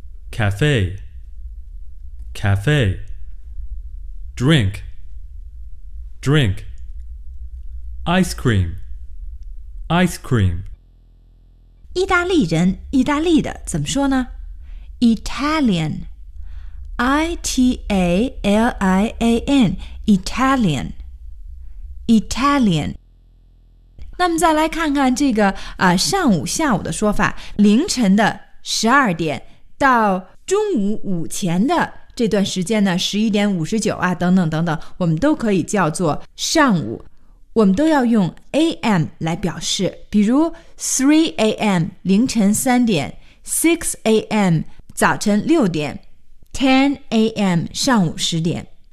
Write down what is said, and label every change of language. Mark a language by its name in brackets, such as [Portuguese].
[English] Cafe, cafe. Drink, drink. Ice cream. [Chinese] 意大利人，意大利的，怎么说呢？ [English] Italian, I-T-A-L-I-A-N, Italian, Italian. [Chinese] 那么再来看看这个、上午下午的说法，凌晨的12点到中午午前的这段时间呢，11点59啊等等等等，我们都可以叫做上午，我们都要用 AM 来表示，比如 3 AM 凌晨3点， 6 AM早晨六点 ,10 AM, 上午十点。